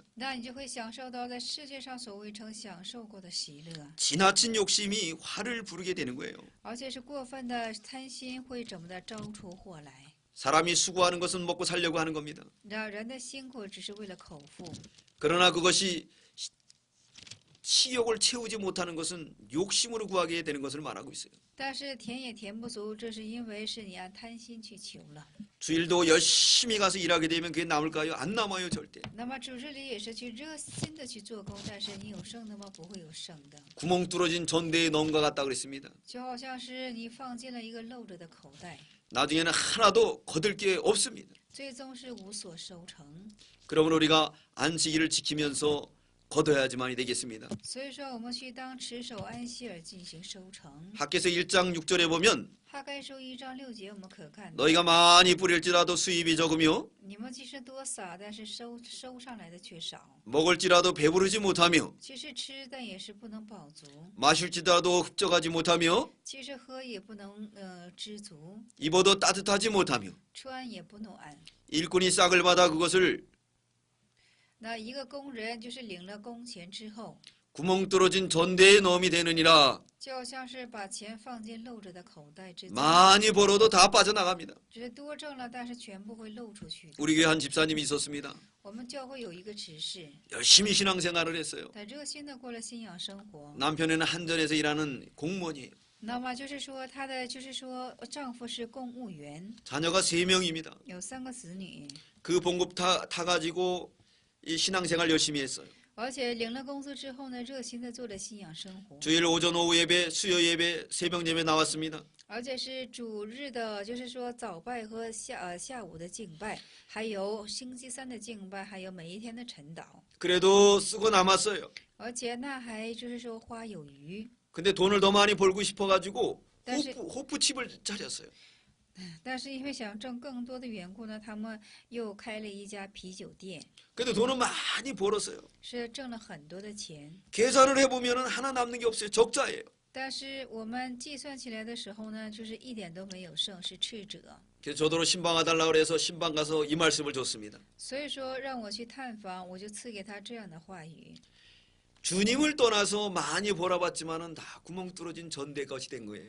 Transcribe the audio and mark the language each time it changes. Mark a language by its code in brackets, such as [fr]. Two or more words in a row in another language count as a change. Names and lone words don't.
[zh] 那你就会享受到在世界上所未曾享受过的喜乐。 [ko] 지나친 욕심이 화를 부르게 되는 거예요. [zh] 而且是过分的贪心会怎么的招出祸来？ [ko] 사람이 수고하는 것은 먹고 살려고 하는 겁니다. [zh] 让人的辛苦只是为了口腹， [ko] 그러나 그것이 식욕을 채우지 못하는 것은 욕심으로 구하게 되는 것을 말하고 있어요. [zh] 但是填也填不足，这是因为是你按贪心去求了。 [ko] 주일도 열심히 가서 일하게 되면 그게 남을까요? 안 남아요, 절대. [zh] 那么主日里也是去热心的去做工，但是你有剩的吗？不会有剩的， [ko] 구멍 뚫어진 전대에 넣은 것 같다 그랬습니다. [zh] 就好像是你放进了一个漏着的口袋， [ko] 나중에는 하나도 거둘 게 없습니다. [zh] 最终是无所收成。 [ko] 그러면 우리가 안식일을 지키면서 거둬야지만이 되겠습니다. [zh] 所以说，我们去当持守安息而进行收成。 [ko] 학개서 1장 6절에 보면 [zh] 哈该书1章6节，我们可看到， [ko] 너희가 많이 뿌릴지라도 수입이 적으며 [zh] 你们即使多撒，但是收上来的却少。 [ko] 먹을지라도 배부르지 못하며 [zh] 其实吃，但也是不能饱足； [ko] 마실지라도 흡족하지 못하며 [zh] 其实喝也不能知足， [ko] 입어도 따뜻하지 못하며 [zh] 穿也不暖。 [ko] 일꾼이 싹을 받아 그것을 [zh] 那一个工人就是领了工钱之后， [ko] 구멍 뚫어진 전대에 넣음이 되느니라. [zh] 就好像是把钱放进漏着的口袋之中， [ko] 많이 벌어도 다 빠져나갑니다. [zh] 只是多挣了，但是全部会漏出去的。 [ko] 우리 교회 한 집사님이 있었습니다. [zh] 我们教会有一个执事， [ko] 열심히 신앙생활을 했어요. [zh] 他热心的过了信仰生活。 [ko] 남편은 한전에서 일하는 공무원이에요. [zh] 那么就是说，她的就是说，丈夫是公务员， [ko] 자녀가 3명입니다. [zh] 有3个子女， [ko] 그 봉급 타가지고 이 신앙생활 열심히 했어요. [zh] 而且领了工资之后呢，热心的做了信仰生活， [ko] 주일 오전 오후 예배, 수요 예배, 새벽 예배 나왔습니다. [zh] 而且是主日的，就是说早拜和下午的敬拜，还有星期三的敬拜，还有每一天的晨祷， [ko] 그래도 쓰고 남았어요. [zh] 而且那还就是说花有余。 [ko] 근데 돈을 더 많이 벌고 싶어가지고 다시- 호프집을 차렸어요. [zh] 但是因为想挣更多的缘故呢，他们又开了一家啤酒店， [ko] 근데 돈은 많이 벌었어요. [zh] 是挣了很多的钱。 [ko] 계산을 해보면 하나 남는 게 없어요. 적자예요. [zh] 但是我们计算起来的时候呢，就是一点都没有剩，是赤者。 [ko] 그래서 저더러 신방와달라고 그래서 신방 가서 이 말씀을 줬습니다. [zh] 所以说让我去探访，我就赐给他这样的话语。 [ko] 주님을 떠나서 많이 벌어봤지만은 다 구멍 뚫어진 전대 것이 된 거예요.